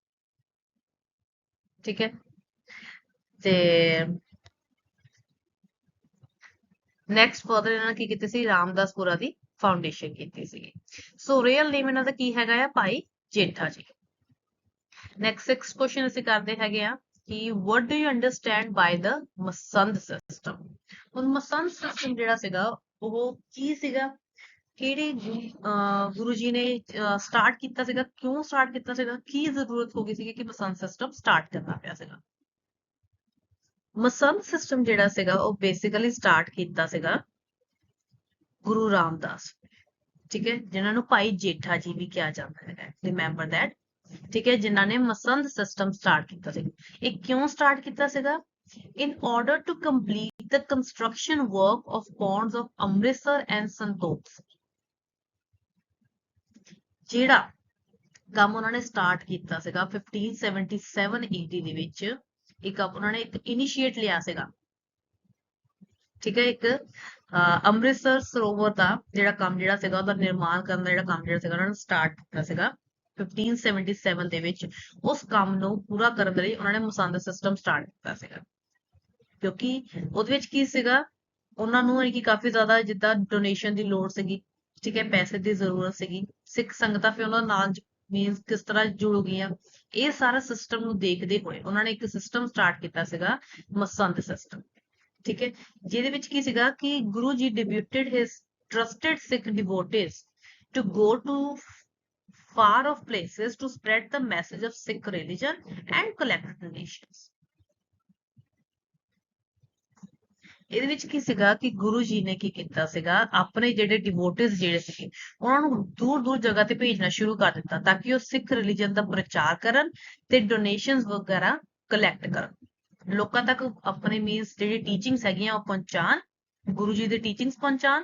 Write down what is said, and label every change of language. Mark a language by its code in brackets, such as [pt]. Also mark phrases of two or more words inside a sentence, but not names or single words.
[pa] ਠੀਕ ਹੈ, ਤੇ [en] next further [pa] ਇਹਨਾਂ ਨੇ ਕੀ ਕੀਤੀ ਸੀ, ਰਾਮਦਾਸਪੁਰਾ ਦੀ ਫਾਊਂਡੇਸ਼ਨ ਕੀਤੀ ਸੀ। [en] so real name [pa] ਇਹਨਾਂ ਦਾ ਕੀ ਹੈਗਾ ਆ, ਭਾਈ ਜੇਠਾ ਜੀ। ਨੈਕਸਟ 6 ਕੁਐਸਚਨ ਅਸੀਂ ਕਰਦੇ ਹੈਗੇ ਆ ਕਿ [en] what do you understand by the [pa] ਮਸੰਦ ਸਿਸਟਮ। ਹੁਣ ਮਸੰਦ ਸਿਸਟਮ ਜਿਹੜਾ ਸੀਗਾ ਉਹ ਕੀ ਸੀਗਾ, ਕਿਹੜੇ ਗੁਰੂ ਜੀ ਨੇ ਸਟਾਰਟ ਕੀਤਾ ਸੀਗਾ, ਕਿਉਂ ਸਟਾਰਟ ਕੀਤਾ ਸੀਗਾ, ਕੀ ਜ਼ਰੂਰਤ ਹੋ ਗਈ ਸੀ ਕਿ ਮਸੰਦ ਸਿਸਟਮ ਸਟਾਰਟ ਕਰਨਾ ਪਿਆ ਸੀਗਾ। ਮਸੰਦ ਸਿਸਟਮ ਜਿਹੜਾ ਸੀਗਾ ਉਹ ਬੇਸਿਕਲੀ ਸਟਾਰਟ ਕੀਤਾ ਸੀਗਾ ਗੁਰੂ ਰਾਮਦਾਸ। ਠੀਕ ਹੈ, ਜਿਨ੍ਹਾਂ ਨੂੰ ਭਾਈ ਜੇਠਾ ਜੀ ਵੀ ਕਿਹਾ ਜਾਂਦਾ ਹੈ, [en] remember that. [pa] ਠੀਕ ਹੈ, ਜਿਨ੍ਹਾਂ ਨੇ ਮਸੰਦ ਸਿਸਟਮ ਸਟਾਰਟ ਕੀਤਾ ਸੀ। ਇਹ ਕਿਉਂ ਸਟਾਰਟ ਕੀਤਾ ਸੀਗਾ, [en] in order to complete the construction work of ponds of ਅੰਮ੍ਰਿਤਸਰ and ਸੰਤੋਖ। [pa] ਜਿਹੜਾ ਕੰਮ ਉਹਨਾਂ ਨੇ ਸਟਾਰਟ ਕੀਤਾ ਸੀਗਾ 1577 AD ਦੇ ਵਿੱਚ, ਇੱਕ ਉਹਨਾਂ ਨੇ ਇੱਕ ਇਨੀਸ਼ੀਏਟ ਲਿਆ ਸੀਗਾ ਠੀਕ ਹੈ। एक ਅੰਮ੍ਰਿਤਸਰ ਸਰੋਵਰ ਦਾ ਜਿਹੜਾ ਕੰਮ ਜਿਹੜਾ ਸੀਗਾ ਉਹਦਾ ਨਿਰਮਾਣ ਕਰਨ ਦਾ ਜਿਹੜਾ ਕੰਮ ਜਿਹੜਾ ਸੀਗਾ ਉਹਨਾਂ ਨੇ ਸਟਾਰਟ ਕੀਤਾ ਸੀਗਾ 1577 ਦੇ ਵਿੱਚ। ਉਸ ਕੰਮ ਨੂੰ ਪੂਰਾ ਕਰਨ ਦੇ ਲਈ ਉਹਨਾਂ ਨੇ ਮਸੰਦ ਸਿਸਟਮ ਸਟਾਰਟ ਕੀਤਾ ਸੀਗਾ, ਕਿਉਂਕਿ ਉਹਦੇ ਵਿੱਚ ਕੀ ਸੀਗਾ, ਉਹਨਾਂ ਨੂੰ ਕਿ ਕਾਫੀ ਜ਼ਿਆਦਾ ਜਿੱਦਾਂ ਡੋਨੇਸ਼ਨ ਦੀ ਲੋੜ ਸੀਗੀ, ਠੀਕ ਹੈ, ਪੈਸੇ ਦੀ ਜ਼ਰੂਰਤ ਸੀਗੀ, ਸਿੱਖ ਸੰਗਤਾਂ ਫਿਰ ਉਹਨਾਂ ਨਾਲ ਮੀਨਸ ਕਿਸ ਤਰ੍ਹਾਂ ਜੁੜ ਗਈਆਂ, ਇਹ ਸਾਰਾ ਸਿਸਟਮ ਨੂੰ ਦੇਖਦੇ ਹੋਏ ਉਹਨਾਂ ਨੇ ਇੱਕ ਸਿਸਟਮ ਸਟਾਰਟ ਕੀਤਾ ਸੀਗਾ, ਮਸੰਦ ਸਿਸਟਮ। ਠੀਕ ਹੈ, ਜਿਹਦੇ ਵਿੱਚ ਕੀ ਸੀਗਾ ਕਿ [en] ਗੁਰੂ ਜੀ deputed his trusted Sikh devotees to go to far off places to spread the message of Sikh religion and collect donations। [pa] ਇਹਦੇ ਵਿੱਚ ਕੀ ਸੀਗਾ ਕਿ ਗੁਰੂ ਜੀ ਨੇ ਕੀ ਕੀਤਾ ਸੀਗਾ, ਆਪਣੇ ਜਿਹੜੇ ਡਿਵੋਟਿਸ ਜਿਹੜੇ ਸੀਗੇ ਉਹਨਾਂ ਨੂੰ ਦੂਰ ਦੂਰ ਜਗ੍ਹਾ ਤੇ ਭੇਜਣਾ ਸ਼ੁਰੂ ਕਰ ਦਿੱਤਾ ਤਾਂ ਕਿ ਉਹ ਸਿੱਖ ਰਿਲੀਜਨ ਦਾ ਪ੍ਰਚਾਰ ਕਰਨ ਤੇ ਡੋਨੇਸ਼ਨਸ ਵਗੈਰਾ ਕਲੈਕਟ ਕਰਨ, ਲੋਕਾਂ ਤੱਕ ਆਪਣੇ ਮੀਨਸ ਜਿਹੜੀ ਟੀਚਿੰਗਸ ਹੈਗੀਆਂ ਉਹ ਪਹੁੰਚਾਣ, ਗੁਰੂ ਜੀ ਦੇ ਟੀਚਿੰਗਸ ਪਹੁੰਚਾਣ।